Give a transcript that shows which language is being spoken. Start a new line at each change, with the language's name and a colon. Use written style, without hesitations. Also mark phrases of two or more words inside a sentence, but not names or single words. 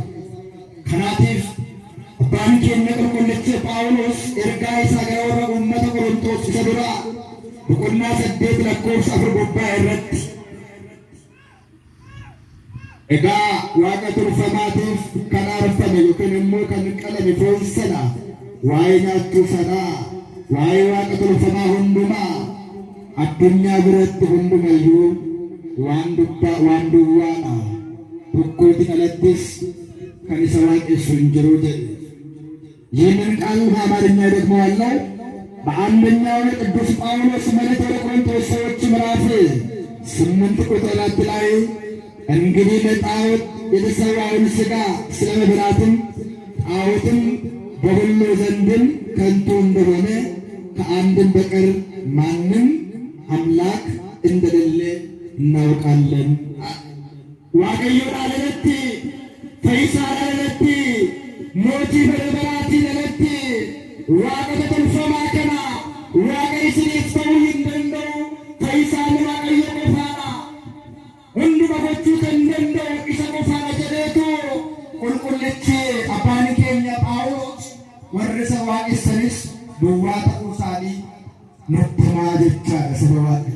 Oromo: Kanaatiif abbaan keenya qulqullichi Phaawulos ergaa isaa gara warra uummata Qorontoos isa duraa boqonnaa 8:4 irratti egaa waaqa tolfamaatiif kan aarfame yookiin immoo kan qalame foon sana waa'ee nyaachuu sanaa waa'ee waaqa tolfamaa hundumaa addunyaa biratti hundumayyuu waan duwwaadha. Tokkootiin alattis kan isa waaqessu hin jiru jedhe.
Amharic: ይህንን ቃል በአማርኛ ደግሞ ያለው በአንደኛው ቅዱስ ጳውሎስ መልእክት ወደ ቆሮንቶስ ሰዎች ምዕራፍ 8:4 ላይ እንግዲህ ለጣዖት የተሰዋውን ሥጋ ስለ መብላትም ጣዖትም በሁሉ ዘንድም ከንቱ እንደሆነ ከአንድም በቀር ማንም አምላክ እንደሌለ እናውቃለን።
Oromo: waaqayyo dhalatti fayyisaa dhalatti mootii barbaadaatii dhalatti waaqa tolfamaa kana waaqa isiniif ta'uu hin danda'u. Fayyisaan waaqayyo qofaadha. Hunduma gochuu kan danda'u isa qofaadha jedheetu qulqullichi abbaan keenya Phaawulos warri isa waaqessanis duwwaa ta'uu isaanii nutti himaa jechaadha saba Waaqayyo.